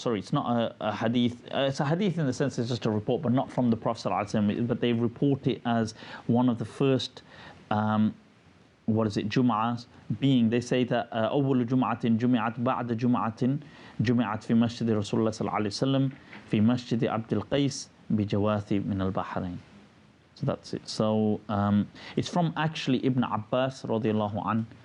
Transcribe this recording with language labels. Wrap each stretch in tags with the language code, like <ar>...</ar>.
<en>Sorry, it's not a hadith. It's a hadith in the sense it's just a report, but not from the Prophet ﷺ. But they report it as one of the first. Jum'ahs being, they say that</en> <ar>أول جمعة جمعت بعد جمعة جمعت في مسجد رسول الله صلى الله عليه وسلم في مسجد عبد القيس بجواثي من البحرين.</ar> <en>So that's it. So it's from actually Ibn Abbas</en> <ar>رضي الله عنه.</ar>